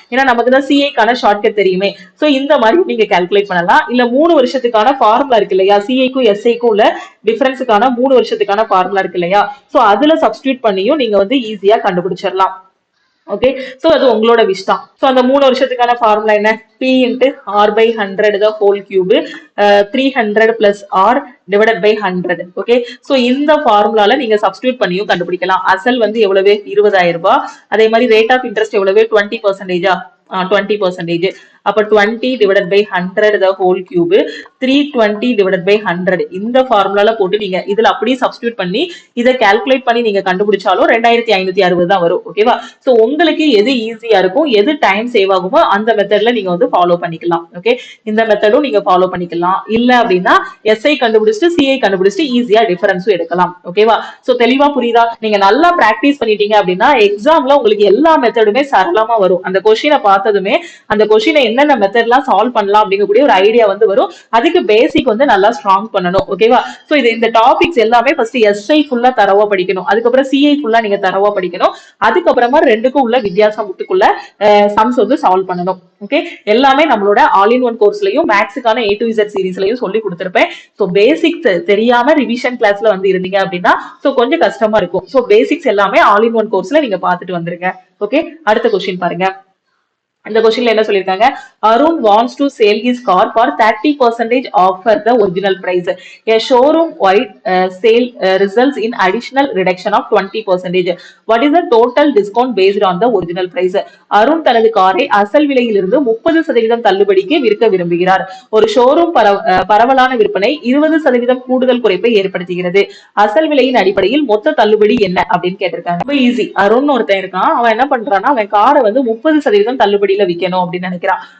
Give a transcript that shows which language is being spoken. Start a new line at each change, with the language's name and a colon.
Tamil: ஏன்னா நமக்கு தான் சிஐக்கான ஷார்ட்கட் தெரியுமே. சோ இந்த மாதிரி நீங்க கால்குலேட் பண்ணலாம். இல்ல 3 வருஷத்துக்கான ஃபார்முலா இருக்கு இல்லையா? சிஐக்கும் எஸ்ஐக்கும் உள்ள டிஃபரன்ஸுக்கான 3 வருஷத்துக்கான ஃபார்முலா இருக்கு இல்லையா? சோ அதுல சப்ஸ்டியூட் பண்ணியும் நீங்க வந்து ஈஸியா கண்டுபிடிச்சிடலாம். ஓகே, சோ அது உங்களோட விஷ் தான். சோ அந்த 3 வருஷத்துக்கான ஃபார்முலா என்ன?
English: p into r by 100 the whole cube, 300 plus r divided by 100.
Tamil: Okay, so இந்த ஃபார்முலால நீங்க சப்ஸ்டியூட் பண்ணியும் கண்டுபிடிக்கலாம். அசல் வந்து எவ்வளவு? 20,000 ரூபாய். அதே மாதிரி ரேட் ஆஃப் இன்ட்ரெஸ்ட் எவ்வளவு? 20%. 20%.
English: அப்ப 20 divided by 100 the whole cube, 320 divided by 100.
Tamil: இந்த ஃபார்முலால போட்டு நீங்க இதுல அப்படியே சப்ஸ்டியூட் பண்ணி இதை கால்குலேட் பண்ணி நீங்க கண்டுபிடிச்சாலும் 2,560 தான் வரும். ஓகேவா? சோ உங்களுக்கு எது ஈஸியா இருக்கும், எது டைம் சேவ் ஆகுமோ அந்த மெத்தட்ல நீங்க வந்து ஃபாலோ பண்ணிக்கலாம். ஓகே, இந்த மெத்தடும் நீங்க ஃபாலோ பண்ணிக்கலாம். இல்ல அப்படின்னா எஸ்ஐ கண்டுபிடிச்சிட்டு சிஐ கண்டுபிடிச்சிட்டு ஈஸியா டிஃபரன்ஸும் எடுக்கலாம். ஓகேவா? சோ தெளிவா புரியுதா? நீங்க நல்லா பிராக்டிஸ் பண்ணிட்டீங்க அப்படின்னா எக்ஸாம்ல உங்களுக்கு எல்லா மெத்தடுமே சரளமா வரும். அந்த கொஸ்டினை பார்த்ததுமே அந்த கொஸ்டினை என்னென்ன மெத்தட்லாம் சால்வ் பண்ணலாம் அப்படிங்கக்கூடிய ஒரு ஐடியா வந்து வரும். அதுக்கு பேசிக் வந்து நல்லா ஸ்ட்ராங் பண்ணணும். ஓகேவா? சோ இந்த டாபிக்ஸ் எல்லாமே ஃபர்ஸ்ட் எஸ்ஐ ஃபுல்லா தரவா படிக்கணும். அதுக்கப்புறம் சிஐ ஃபுல்லா நீங்க தரவா படிக்கணும். அதுக்கப்புறமா ரெண்டுக்கும் உள்ள வித்தியாசம் விட்டுக்குள்ள சம்ஸ் வந்து சால்வ் பண்ணணும். ஓகே, எல்லாமே நம்மளோட all in one கோர்ஸ்லயும் மேக்ஸுக்கான A to Z சீரீஸ்லயும் சொல்லி கொடுத்திருப்பேன். சோ பேசிக்ஸ் தெரியாம ரிவிஷன் கிளாஸ்ல வந்து இருந்தீங்க அப்படின்னா சோ கொஞ்சம் கஷ்டமா இருக்கும். சோ பேசிக்ஸ் எல்லாமே ஆல் இன் ஒன் கோர்ஸ்ல நீங்க பாத்துட்டு வந்துருங்க. ஓகே, அடுத்த கொஸ்டின் பாருங்க. இந்த கொஸ்டின்ல என்ன சொல்லிருக்காங்க,
English: Arun wants to sell his car for 30% offer the original price. A showroom wide sale results in additional reduction of 20%. What is the total discount based on the original price?
Tamil: Arun தனது காரை அசல் விலையிலிருந்து 30% தள்ளுபடிக்கு விற்க விரும்புகிறார். ஒரு ஷோரூம் பரவலான விற்பனை 20% கூடுதல் குறைப்பை ஏற்படுத்துகிறது. அசல் விலையின் அடிப்படையில் மொத்த தள்ளுபடி என்ன அப்படின்னு கேட்டிருக்காங்க. ரொம்ப ஈஸி. அருண் ஒருத்தன் இருக்கான், அவன் என்ன பண்றான்னா அவன் காரை வந்து 30% தள்ளுபடியில விற்கணும் அப்படின்னு நினைக்கிறான்.